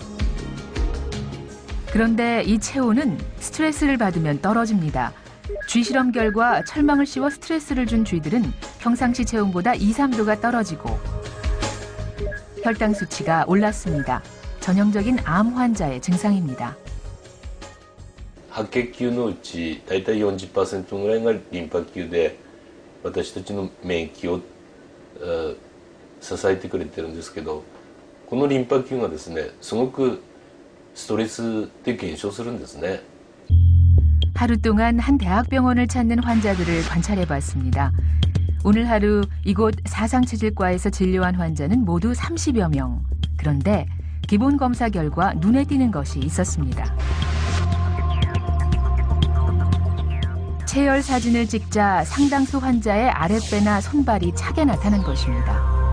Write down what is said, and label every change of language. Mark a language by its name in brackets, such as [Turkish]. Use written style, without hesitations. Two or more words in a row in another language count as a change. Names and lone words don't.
[Korean] 그런데 이 체온은 스트레스를 받으면 떨어집니다. 쥐 실험 결과 철망을 씌워 스트레스를 준 쥐들은 평상시 체온보다 2, 3도가 떨어지고 혈당 수치가 올랐습니다. 전형적인 암 환자의 증상입니다. [Japanese] 白血球のうちだいたい 40% ぐらいがリンパ球で私たちの免疫を支えてくれてるんですけど、このリンパ球がですね、すごくストレスで減少するんですね。 [Korean] 하루 동안 한 대학병원을 찾는 환자들을 관찰해봤습니다. 오늘 하루 이곳 사상체질과에서 진료한 환자는 모두 30여 명. 그런데 기본 검사 결과 눈에 띄는 것이 있었습니다. 체열 사진을 찍자 상당수 환자의 아랫배나 손발이 차게 나타난 것입니다.